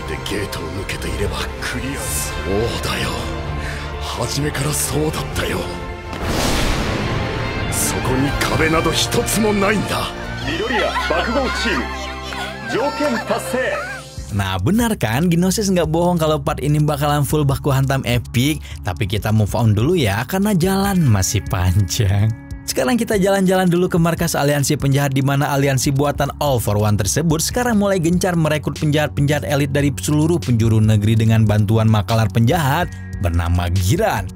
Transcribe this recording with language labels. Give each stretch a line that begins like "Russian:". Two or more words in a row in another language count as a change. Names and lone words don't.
Japanese: ゲートを抜けていればクリア。そうだよ、初めからそうだったよ。そこに壁など一つもないんだ。緑谷爆豪チーム条件達成。
Indonesian: Nah benar kan, Gnosis nggak bohong kalau part ini bakalan full baku hantam epic. Tapi kita
English: move on
Indonesian: dulu ya, karena jalan masih panjang. Sekarang kita jalan-jalan dulu ke markas aliansi penjahat, di mana aliansi buatan All for One tersebut sekarang mulai gencar merekrut penjahat-penjahat elit dari seluruh penjuru negeri dengan bantuan makalar penjahat bernama Giran.